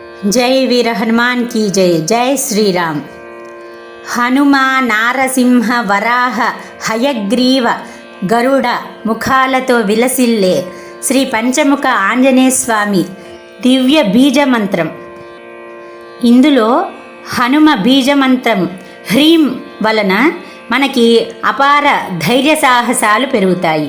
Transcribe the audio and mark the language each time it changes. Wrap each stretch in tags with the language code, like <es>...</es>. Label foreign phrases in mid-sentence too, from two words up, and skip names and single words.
<hi>जय वीर हनुमान की जय। जय श्री राम।</hi> <te>హనుమ నారసింహ వరాహ హయగ్రీవ గరుడ ముఖాలతో విలసిల్లే శ్రీ పంచముఖ ఆంజనేయ స్వామి దివ్య బీజమంత్రం. ఇందులో హనుమ బీజమంత్రం హ్రీం వలన మనకి అపార ధైర్య సాహసాలు పెరుగుతాయి.</te>